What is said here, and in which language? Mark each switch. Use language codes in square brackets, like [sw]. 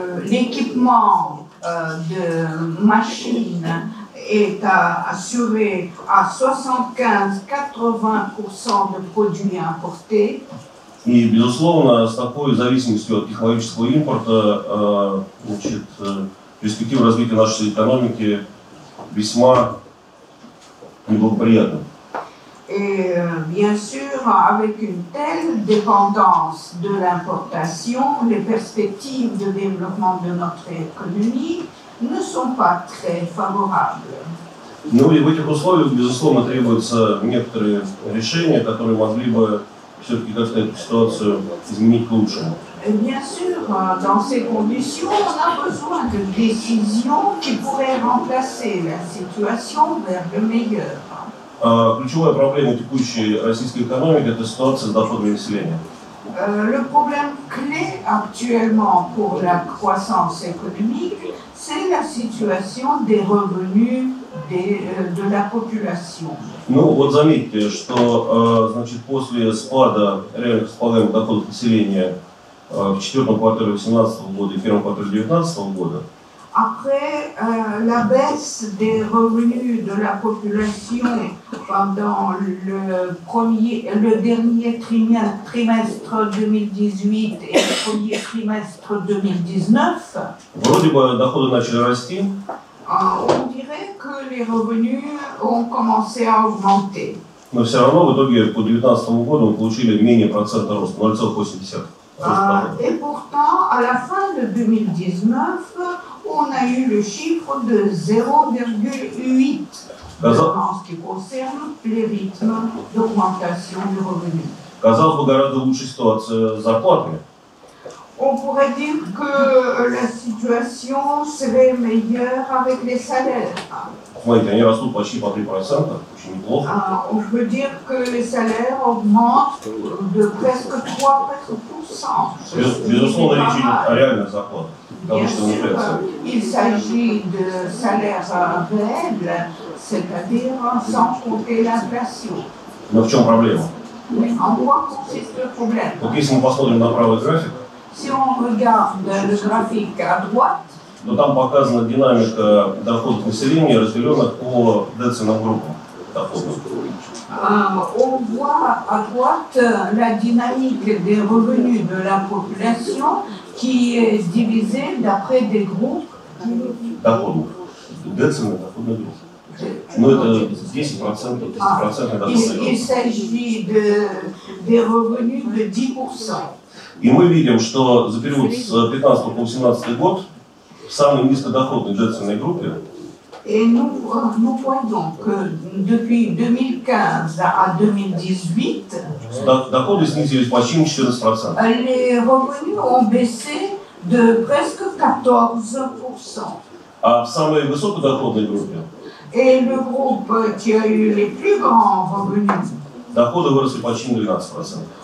[fr] L'équipement de machines est assuré à 75-80% de produits importés. [ru] И, безусловно, с такой зависимостью от технологического импорта перспектива развития нашей экономики весьма неблагоприятна. [fr] Et bien sûr, avec une telle dépendance de l'importation, les perspectives de développement de notre économie ne sont pas très favorables. [ru] Ну и в этих условиях, безусловно, требуются некоторые решения, которые могли бы все-таки как-то эту ситуацию изменить к лучшему. [fr] Et bien sûr, dans ces conditions, on a besoin de décisions qui pourraient remplacer la situation vers le meilleur. [ru] Ключевая проблема текущей российской экономики – это ситуация с доходами населения. [fr] Le problème clé actuellement pour la croissance économique, c'est la situation des revenus de la population. [ru] Ну вот заметьте, что значит, после спада реальных располагаемых доходов населения в четвертом квартале 2018 года и первом квартале 2019 года, [fr] Après la baisse des revenus de la population pendant le dernier trimestre 2018 et le premier trimestre 2019, [ru] вроде бы доходы начали расти, [fr] on dirait que les revenus ont commencé à augmenter. [ru] но все равно в итоге по 2019 году мы получили менее процента роста, 0,8%. [fr] Et pourtant, à la fin de 2019, on a eu le chiffre de 0,8 en ce qui concerne les rythmes d'augmentation du revenu. [ru] Казалось бы, гораздо лучшая ситуация с зарплатами. [fr] On pourrait dire que la situation serait meilleure avec les salaires. [ru] Смотрите, они растут почти по 3%, очень неплохо. [fr] On peut dire que les salaires augmentent de presque 3%. [ru] Безусловно, речь идет о реальных зарплатах. [fr] Bien sûr, il s'agit de salaires réels, c'est-à-dire sans compter l'inflation. [ru] Но в чем проблема? [fr] En quoi consiste le problème? [ru] Вот если мы посмотрим на правый график, [fr] Si on regarde le graphique à droite, [ru] то там показана динамика доходов населения, разделенных по децильным группам доходов. [fr] on voit à droite la dynamique des revenus de la population qui est divisée d'après des groupes. [ru] Доходов. Децильных доходных групп. Ну, это 10%, 10% доходных [fr] Il [ru] групп. [fr] s'agit des revenus de 10%. [ru] И мы видим, что за период с 2015 по 2018 год в самой низкодоходной децильной группе [fr] Et nous voyons que depuis 2015 à 2018, [ru] доходы снизились почти на 14%. [fr] les revenus ont baissé de presque 14%. [ru] А в самой высокодоходной группе [fr] Et le groupe qui a eu les plus grands revenus [ru] доходы выросли почти на 12%.